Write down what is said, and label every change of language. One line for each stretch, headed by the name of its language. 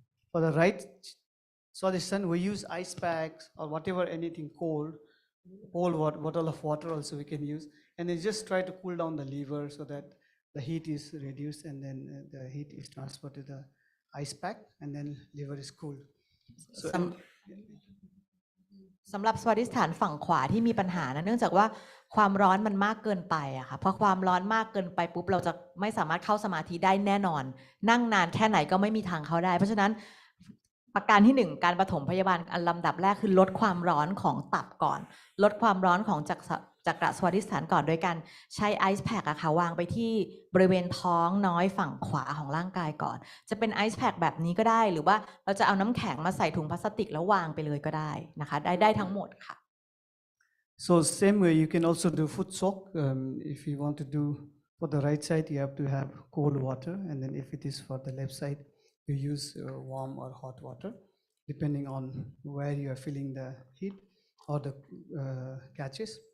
English: For the right Swadhisthana, we use ice packs or whatever, anything cold, bottle of water also we can use, and then just try to cool down the liver so that the heat is reduced and then the heat is transferred to the ice pack and then liver is cool. So
Thai: สำหรับสวัสดิฐานฝั่งขวาที่มีปัญหานะเนื่องจากว่าความร้อนมันมากเกินไปอะค่ะพอความร้อนมากเกินไปปุ๊บเราจะไม่สามารถเข้าสมาธิได้แน่นอนนั่งนานแค่ไหนก็ไม่มีทางเข้าได้เพราะฉะนั้น ประการที่1การปฐมพยาบาลอันลำดับแรกคือลดความร้อนของตับก่อนลดความร้อนของจักรสวัสดิฐานก่อนโดยการใช้ไอซ์แพคอะค่ะวางไปที่บริเวณท้องน้อยฝั่งขวาของร่างกายก่อนจะเป็นไอซ์แพคแบบนี้ก็ได้หรือว่าเราจะเอาน้ำแข็งมาใส่ถุงพลาสติกแล้ววางไปเลยก็ได้นะคะได้ทั้งหมดค่ะ
English: So same way you can also do foot soak. If you want to do for the right side, you have to have cold water, and then if it is for the left side, you use warm or hot water, depending on where you are feeling the heat or the catches.